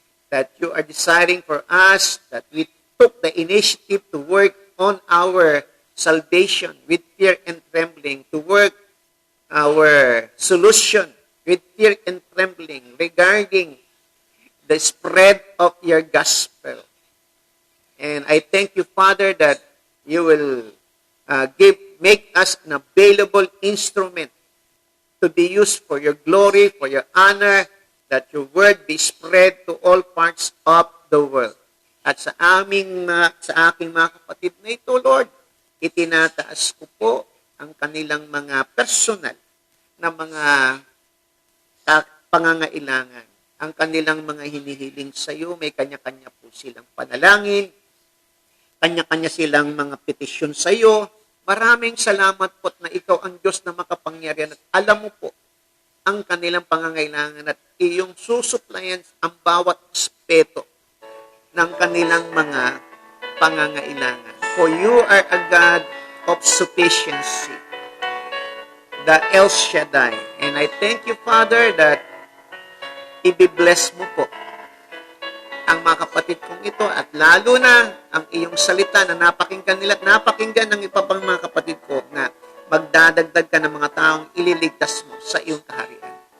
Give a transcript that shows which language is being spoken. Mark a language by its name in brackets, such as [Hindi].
[English] That you are desiring for us, that we took the initiative to work on our salvation with fear and trembling, to work our solution with fear and trembling regarding the spread of your gospel. And I thank you, Father, that you will make us an available instrument to be used for your glory, for your honor, that your word be spread to all parts of the world. [Filipino] At sa aking mga kapatid na ito, Lord, itinataas ko po ang kanilang mga personal na mga pangangailangan. Ang kanilang mga hinihiling sa iyo, may kanya-kanya po silang panalangin, kanya-kanya silang mga petisyon sa iyo. Maraming salamat po na ikaw ang Diyos na makapangyarihan at alam mo po ang kanilang pangangailangan at iyong susuplayan ang bawat aspeto ng kanilang mga pangangailangan. [English] For you are a God of sufficiency, the El Shaddai. And I thank you, Father, that [Filipino] i-bless mo po ang mga kapatid kong ito at lalo na ang iyong salita na napakinggan nila at napakinggan ng iba pang mga kapatid ko na magdadagdag ka ng mga taong ililigtas mo sa iyong kaharian.